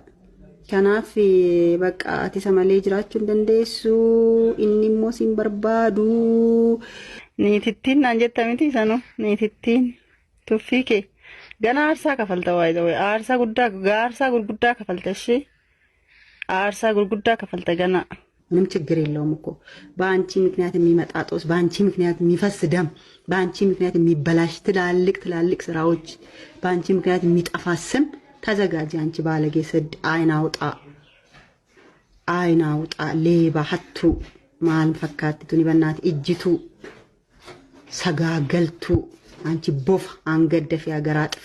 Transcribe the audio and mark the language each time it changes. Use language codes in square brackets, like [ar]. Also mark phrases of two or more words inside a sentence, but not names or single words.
[om] Kanaaf bakka ati isa malee jiraachuu hin dandeessu inni immoo siin barbaadu. Niitittiin naan jetta miti sanoo niitittiin tuffii kee gana aarsaa kafalta waayee aarsaa gurguddaa kafalta ishee aarsaa gurguddaa kafalta gana. [am] ምንም ችግር የለውም እኮ በአንቺ ምክንያት የሚመጣ ጦስ በአንቺ ምክንያት የሚፈስ ደም በአንቺ ምክንያት የሚበላሽ ትላልቅ ስራዎች በአንቺ ምክንያት የሚጠፋ ስም ተዘጋጂ አንቺ ባለጌ ስድ አይን አውጣ ሌባ ሀቱ ማል ፈካትቱን ይበናት እጅቱ ሰጋገልቱ አንቺ ቦፍ አንገደፍ ያገራ ጥፊ